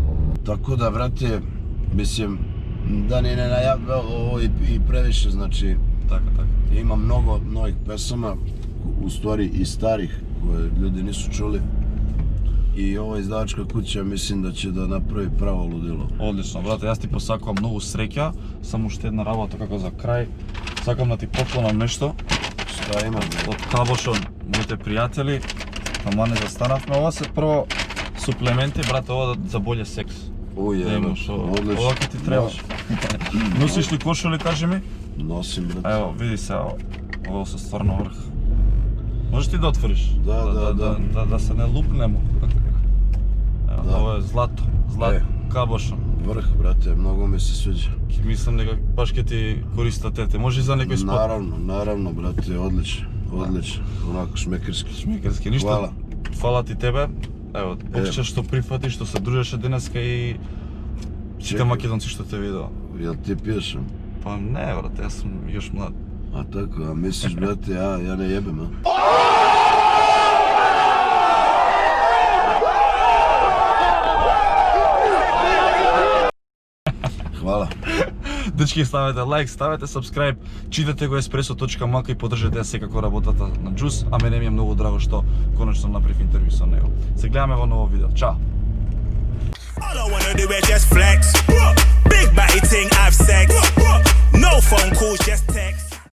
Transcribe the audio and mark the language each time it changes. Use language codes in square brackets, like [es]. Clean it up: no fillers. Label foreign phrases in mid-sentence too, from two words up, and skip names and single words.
[sr] Tako da, brate, mislim, da ni ne najavio ovo i previše, znači, Tako. ima mnogo novih pesama, u stvari i starih, koje ljudi nisu čuli. I ova izdavačka kuća mislim da će da napravi pravo ludilo. [mk] Одлично, брате, јас ти посакувам многу среќа, само уште една работа како за крај. Сакам да ти поклонам нешто [sr] Šta ima? [mk] од Кабошон, моите пријатели. Ама не застанавме, ова се прво суплементи, брате, ова за боле секс. [sr] Ujebno, odlično. [mk] Ова ќе ти требаш. Носиш ли кошули, кажи ми? [sr] Nosim, brate. Ево, види се, ово се стварно врх. Можеш ти да отвориш? Да се не лупнемо. Ево, Да. [mk] ова е злато, Кабошон. [sr] Vrh, brate, mnogo mi se sviđa. [mk] Мислам дека баш ќе ти користат тете. Може и за некој спот. [sr] Naravno, brate, odlično, onako šmekerski. [mk] Шмекерски, ништо. [sr] Hvala. [mk] Фала ти тебе. Ево, почче што прифати, што се дружеше денеска и сите Чекај. македонци што те видео. [sr] Jel ti piješ? [mk] Па не, брате, јас сум још млад. [sr] A tako, a misliš, brate, ja ne jebem, a? Hvala. [mk] Дечки, ставете лайк, ставете subscribe, читате го espresso.mk и поддржете ја секако работата на Джус, а мене ми е многу драго што конечно направив интервју со него. Се гледаме во ново видео. Чао! [en] All I wanna do is just flex. Big body thing, have sex. No phone calls, just text.